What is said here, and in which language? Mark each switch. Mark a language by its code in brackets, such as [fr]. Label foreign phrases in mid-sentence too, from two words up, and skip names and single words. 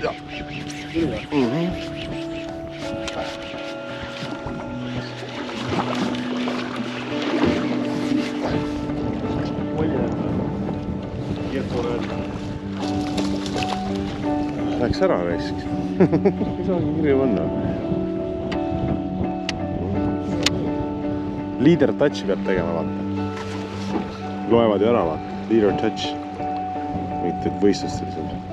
[et] Ja. Läks ära raisk. Ei saagi kirju panna. [en] Leader touch [et] peab tegema, vaata. Loevad ju ära, vaata. [en] Leader touch. [et] Mitte võistlustel seal.